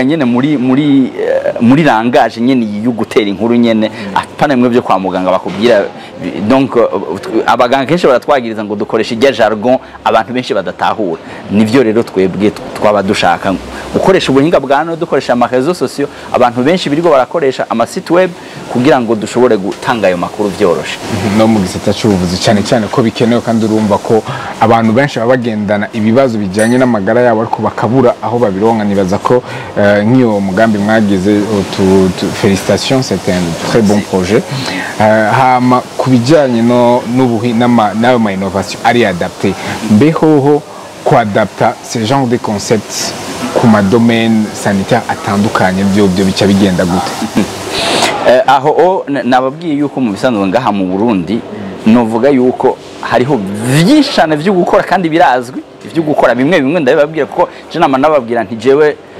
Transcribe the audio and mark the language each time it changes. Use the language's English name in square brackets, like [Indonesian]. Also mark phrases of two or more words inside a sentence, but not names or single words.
[Rundi] nyene muri langage nyene y'ugutera inkuru nyene apana bimwe byo kwa muganga bakubwira donc abaganga kenshi baratwagiriza ngo dukoresha ijya jargon abantu benshi badatahura nivyo rero twebwe twaba dushaka ukoresha ubuhinga bwa none dukoresha ama [French] réseaux sociaux [Rundi] abantu benshi biriko barakoresha ama [French] site web [Rundi] kugira ngo dushobore gutanga ayo makuru vyoroshe no mu gisata cy'ubuvuzi cyane ko bikenewe kandi urumva ko abantu benshi babagendana ibibazo bijanye n'amagara yabo ariko bakabura aho babironka nibaza ko nk'iyo mugambi mwagize [French] félicitations c'était un très bon projet [Rundi] hama kubijanye n'ayo ma innovation ari adapté mbehoho kuadapta [French] ce genre de concepts [Rundi] ku madomaine sanitaire atandukanye byo bica bigenda gute aho nababwiye yuko mu bisanzwe ngaha mu Burundi novuga yuko hariho vyinshi cyane byo gukora kandi birazwi ibyo gukora bimwe ndabibabwira kuko je nama nababwira nti jewe